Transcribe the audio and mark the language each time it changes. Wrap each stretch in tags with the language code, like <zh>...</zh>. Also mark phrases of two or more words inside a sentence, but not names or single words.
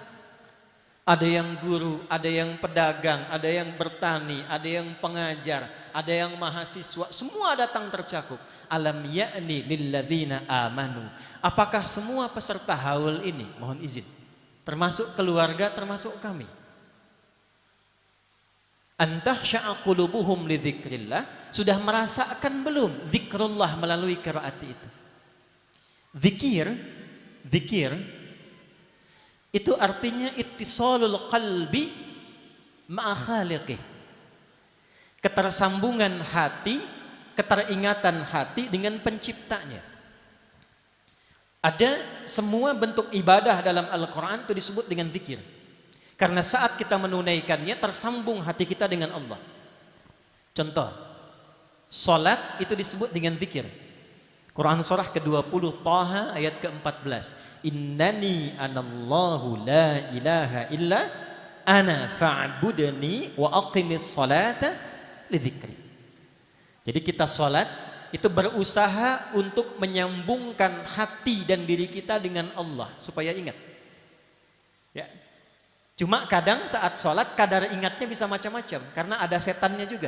<id>Ada yang guru, ada yang pedagang, ada yang bertani, ada yang pengajar, ada yang mahasiswa, semua datang tercakup.</id> <ar>ألم يأن للذين آمنوا.</ar> <id>Apakah semua peserta haul ini, mohon izin, termasuk keluarga, termasuk kami,</id> <ar>أن تخشع قلوبهم لذكر الله,</ar> <id>sudah merasakan belum zikrullah melalui qiraat itu? Zikir itu artinya</id> <ar>اتصال القلب مع خالقه.</ar> <id>Ketersambungan hati, keteringatan hati dengan penciptanya. Ada semua bentuk ibadah dalam Al-Quran itu disebut dengan zikir. Karena saat kita menunaikannya tersambung hati kita dengan Allah. Contoh, salat itu disebut dengan zikir. Quran surah ke-20 Taha ayat ke-14.</id> <ar>إنني أنا الله لا إله إلا أنا فاعبدني وأقم الصلاة لذكري.</ar> <id>Jadi kita salat itu berusaha untuk menyambungkan hati dan diri kita dengan Allah supaya ingat. Ya. Cuma kadang saat sholat kadar ingatnya bisa macam-macam karena ada setannya juga.</id>